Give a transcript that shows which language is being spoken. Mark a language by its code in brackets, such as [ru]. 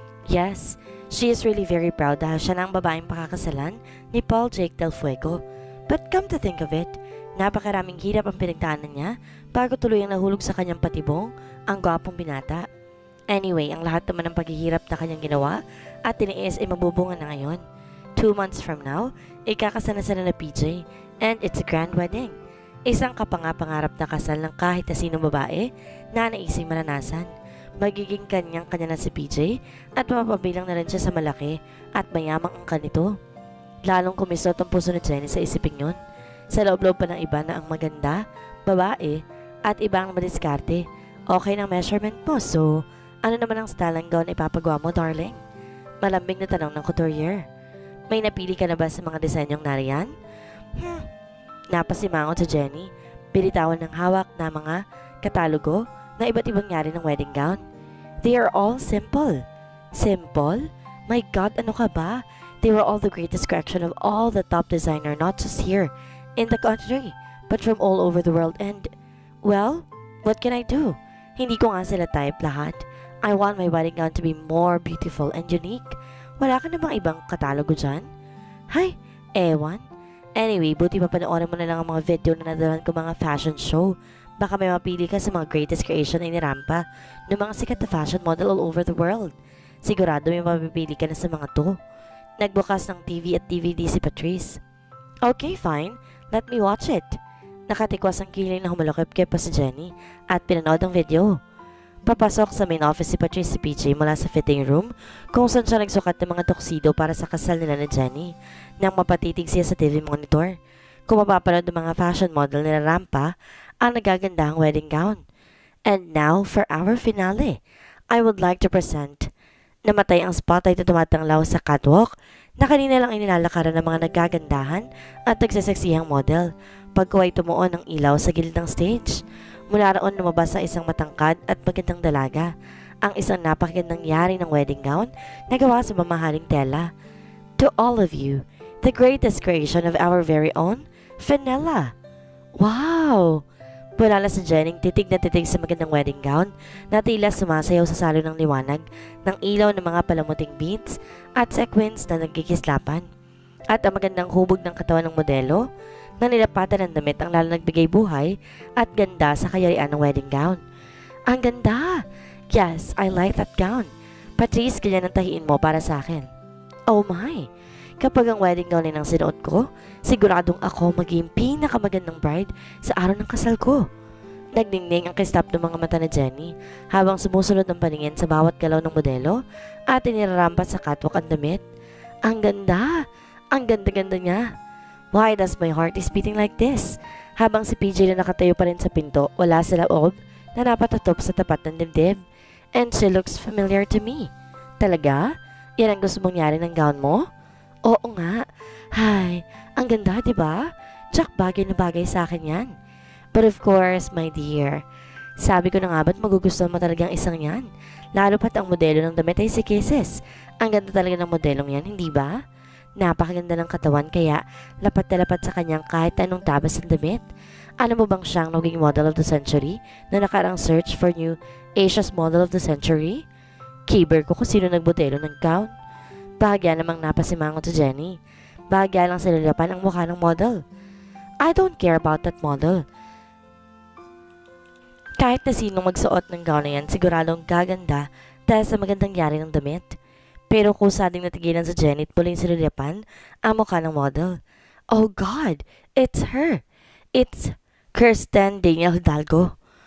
[en] Yes, she is really very proud [tl] dahil siya na ang babaeng pakakasalan ni Paul Jake Del Fuego. [en] But come to think of it, [tl] napakaraming hirap ang pinagdaanan niya bago tuluyang nahulog sa kanyang patibong ang gwapong binata. Anyway, ang lahat naman ng paghihirap na kanyang ginawa at tiniis ay mabubunga na ngayon. [en] 2 months from now, [tl] ikakasal na sila na [en] PJ and it's a grand wedding. [tl] Isang kapangapangarap na kasal ng kahit na sinong babae na naising maranasan. Magiging kanyang-kanya na si PJ at mapapabilang na rin siya sa malaki at mayamang angkan nito. Lalong kumisot ang puso ni Jenny sa isiping yun. Sa loob-loob pa ng iba na ang maganda, babae, at ibang madiskarte. Okay ng measurement mo, so ano naman ang style ng gown ipapagawa mo, darling? Malambing na tanong ng couturier. May napili ka na ba sa mga disenyong nariyan? Napasimangot sa Jenny. Binitawan ng hawak na mga katalogo na iba't ibang yari ng wedding gown. [en] They are all simple. Simple? My God, [tl] ano ka ba? [en] They were all the greatest collection of all the top designer, not just here in the country, but from all over the world. And, well, what can I do? [tl] Hindi ko nga sila type lahat. [en] I want my wedding gown to be more beautiful and unique. [tl] Wala ka namang ibang katalogo dyan? Hay, ewan. Anyway, buti pa panoorin mo na lang ang mga video na nadalan ko mga fashion show. Baka may mapili ka sa mga greatest creation na inirampa ng mga sikat na fashion model [en] all over the world. [tl] Sigurado may mapipili ka na sa mga to. Nagbukas ng TV at DVD si Patrice. [en] Okay, fine. Let me watch it. [tl] Nakatikwas ang kiling na humalakip-kip pa si Jenny at pinanood ang video. Papasok sa main office si Patrice si PJ mula sa fitting room kung saan siya nagsukat ng mga tuxedo para sa kasal nila ni Jenny nang mapatitig siya sa TV monitor. Kung mapapanood ng mga fashion model nila Rampa ang nagagandahang wedding gown. [en] And now for our finale, I would like to present. [tl] Namatay ang spotlight na tumatanglaw sa catwalk na kanina lang inilalakaran ng mga nagagandahan at nagsaseksihang model pagkuway tumuon ng ilaw sa gilid ng stage. Mula roon lumabas ang isang matangkad at magandang dalaga, ang isang napakagandang yari ng wedding gown na gawa sa mamahaling tela. [en] To all of you, the greatest creation of our very own, Fenella. Wow! [tl] Bulala si Jenny titig na titig sa magandang wedding gown na tila sumasayaw sa salo ng liwanag ng ilaw ng mga palamuting beads at sequins na nagkikislapan. At ang magandang hubog ng katawan ng modelo na nilapatan ng damit ang lalo nagbigay buhay at ganda sa kayarian ng wedding gown. Ang ganda! [en] Yes, I like that gown. Patrice, [tl] ganyan ang tahiin mo para sa akin. [en] Oh my! [tl] Kapag ang wedding gown ay nang sinuot ko, siguradong ako maging pinakamagandang bride sa araw ng kasal ko. Nagdingning ang kislap ng mga mata ni Jenny habang sumusunod ng paningin sa bawat galaw ng modelo at inirarampat sa catwalk ang damit. Ang ganda! Ang ganda-ganda niya! [en] Why does my heart is beating like this? [tl] Habang si PJ na nakatayo pa rin sa pinto, wala sa loob na napatatop sa tapat ng dibdib. [en] And she looks familiar to me. [tl] Talaga? Yan ang gusto mong nyari ng gown mo? Oo nga. Hay, ang ganda, diba? Tsak bagay na bagay sa akin yan. [en] But of course, my dear, [tl] sabi ko na nga ba't magugustuhan mo talagang isang yan? Lalo pat ang modelo ng damit ay si Kisses. Ang ganda talaga ng modelong yan, hindi ba? Napakaganda ng katawan kaya lapat na lapat sa kanyang kahit anong tabas ng damit. Alam mo bang siyang naging [en] model of the century [tl] na nakarang search for new Asia's model of the century? Kiber ko kung sino nagbodelo ng gown. Bahagya namang napasimangot si Jenny. Bahagya lang sinulapan ang mukha ng model. [en] I don't care about that model. [tl] Kahit na sinong magsuot ng gown na yan, siguradong gaganda dahil sa magandang yari ng damit. Pero kusa ding natigilan sa Jenny at muling sinulapan ang mukha ng model. [en] Oh God! It's her! It's Kirsten Daniel Hidalgo.